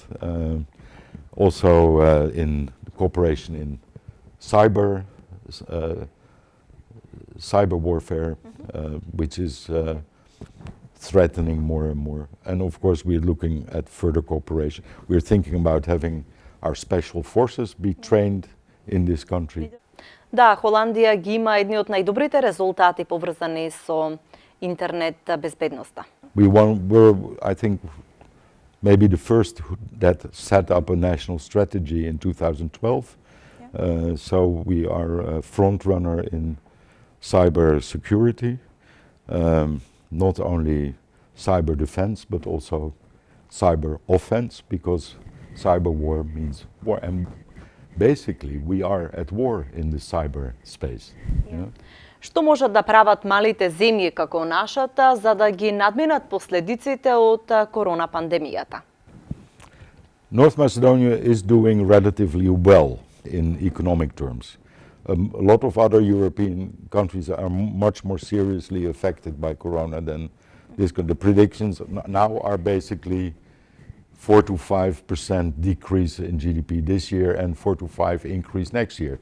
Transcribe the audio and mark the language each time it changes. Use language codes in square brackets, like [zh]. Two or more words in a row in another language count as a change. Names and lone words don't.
[en] Also in cooperation in cyber warfare, which is threatening more and more. And of course we're looking at further cooperation. We're thinking about having our special forces be trained in this country. [mk] Да, Холандија ги има едни од најдобрите резултати поврзани со интернет безбедноста. [en] We're, I think, maybe the first that set up a national strategy in 2012. So we are a front runner in cyber security, not only cyber defense, but also cyber offense, because cyber war means war. And basically, we are at war in the cyber space. Yeah. [mk] Што можат да прават малите земји како нашата за да ги надминат последиците од корона пандемијата? [en] North Macedonia is doing relatively well in economic terms. A lot of other European countries are much more seriously affected by corona than this. The predictions now are basically 4 to 5% decrease in GDP this year and 4 to 5% increase next year.